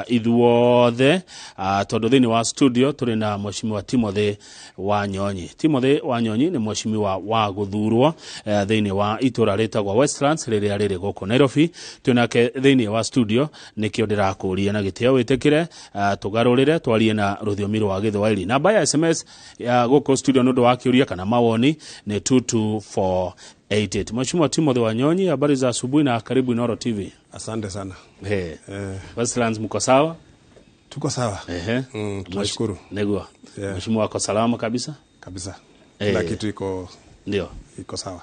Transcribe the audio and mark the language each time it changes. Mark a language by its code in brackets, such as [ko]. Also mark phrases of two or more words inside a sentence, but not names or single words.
[ki] ithuothe tondu thiini wa studio turi na mheshimiwa Timothy Wanyonyi ni mheshimiwa wa guthurwo thiini wa itura ritagwa Westlands riria riri guku Nairobi tunake thiini wa studio nikio ndirakuria na gitio witikire tugarurire twarie na ruthiomi rwa Githwairi namba ya SMS ya guku studio nundu wa kiuria kana mawoni ni 22488. [sw] Mheshimiwa Timothy Wanyonyi, habari za asubuhi na karibu Inooro TV. Asante sana. Westlands mko sawa? Tuko sawa. Tunashukuru. [ki] Negua. [sw] Mheshimiwa wako salama kabisa? Kabisa. Kila kitu iko sawa.